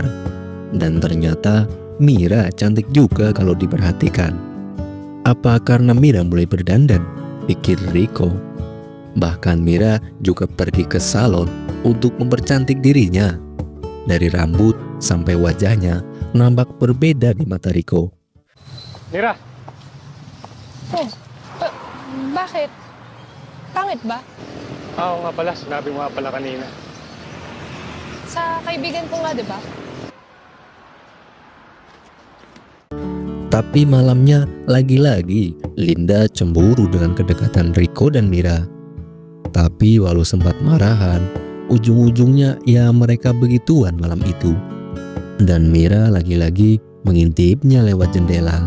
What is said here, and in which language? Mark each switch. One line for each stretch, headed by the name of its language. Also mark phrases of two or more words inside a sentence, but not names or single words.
Indonesian: Dan ternyata Mira cantik juga kalau diperhatikan. Apa karena Mira mulai berdandan? Pikir Rico. Bahkan Mira juga pergi ke salon untuk mempercantik dirinya. Dari rambut sampai wajahnya nampak berbeda di mata Rico. Mira,
Filipino: Bakit? Pangit ba? oo nga pala, sinabi mo nga pala kanina. Sa kaibigan ko nga, di ba?
Indonesian: Tapi malamnya lagi-lagi Linda cemburu dengan kedekatan Rico dan Mira. Tapi walau sempat marahan, ujung-ujungnya ya mereka begituan malam itu. Dan Mira lagi-lagi mengintipnya lewat jendela.